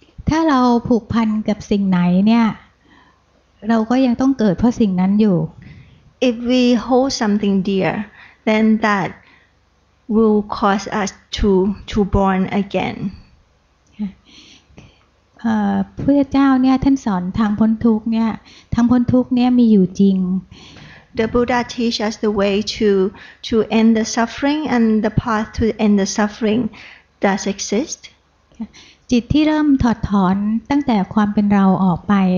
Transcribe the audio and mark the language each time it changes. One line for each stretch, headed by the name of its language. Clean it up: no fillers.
Thai: ถ้าเราผูกพันกับสิ่งไหนเนี่ยเราก็ยังต้องเกิดเพราะสิ่งนั้นอยู่
English: If we hold something dear, then that will cause us to born again.
Thai: พระพุทธเจ้าเนี่ยท่านสอนทางพ้นทุกข์เนี่ยทางพ้นทุกข์เนี่ยมีอยู่จริง
English: The Buddha teaches us the way to end the suffering, and the path to end the suffering does exist.
Thai: จิตที่เริ่มถอดถอนตั้งแต่ความเป็นเราออกไป